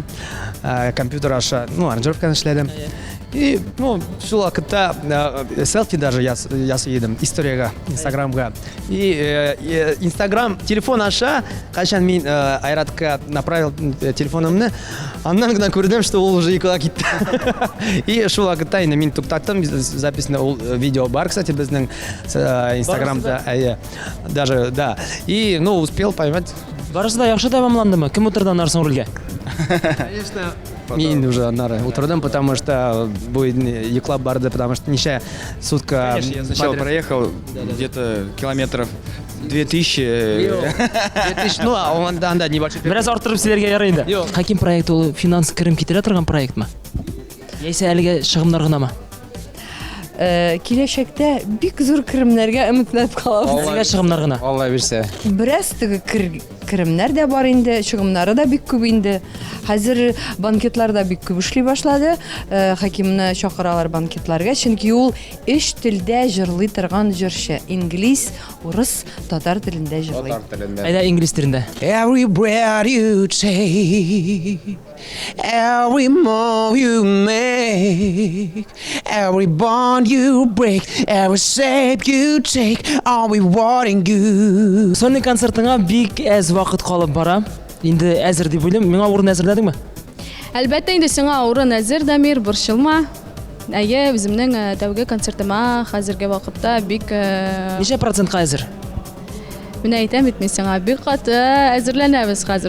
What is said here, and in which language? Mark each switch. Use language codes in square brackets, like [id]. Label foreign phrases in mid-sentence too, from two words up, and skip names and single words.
[tt] Компьютер аша, аранжировканы эшләдем. И, шул вакытта селфи даже ясыйдым историягә, Инстаграмга. И Инстаграм телефон аша, кайчан мин Айратка направил телефонымны, аннан гына күрдем, что ул уже йокыга китте. И шул вакытта инде мин туктаттым, записьне ул видео бар, кстати, безнең Инстаграмда, [ru] даже, да. И, успел поймать. [tt] Барысы да яхшы тәмамландымы? Кем утырды аннан соң рольгә? Конечно, мин уже аннары утырдым, [ru] потому что [tt] бу йоклап барды, [ru] потому что ничә сутка. Я сначала проехал где-то километров 2000. 2000, [tt] анда небольшой. Бераз арттырып сөйләргә ярый инде. Юк. Хаким проекты ул финанс керем китерә торган проектмы? Яисә әлегә чыгымнар гынамы? Киләчәктә бик зур керемнәргә өметләнеп калабыз. Сезгә чыгымнар гына. Алла бирсә. Бераз теге керемнәр дә бар инде, чыгымнары да бик күп инде. Хәзер банкетларда бик күп эшли башлады. Хакимны чакыралар банкетларга, чөнки ул өч телдә җырлый торган җырчы. Инглиз, урыс, татар телендә җырлый. Әйдә инглиз телендә. [en] Every breath you take, every move you make, every bond you break, every shape you take, all we wanting you. [tt] Соңгы концертыңа бик әз вакыт калып бара. Инде әзер дип уйлыйм. Миңа урын әзерләдеңме? Әлбәттә инде сиңа урын әзер, Дамир, борчылма. Әйе, үземнең тәүге концертыма хәзерге вакытта бик Ничә процентка әзер? Мен әйтәм бит, мин сиңа бик каты әзерләнәбез хәзер.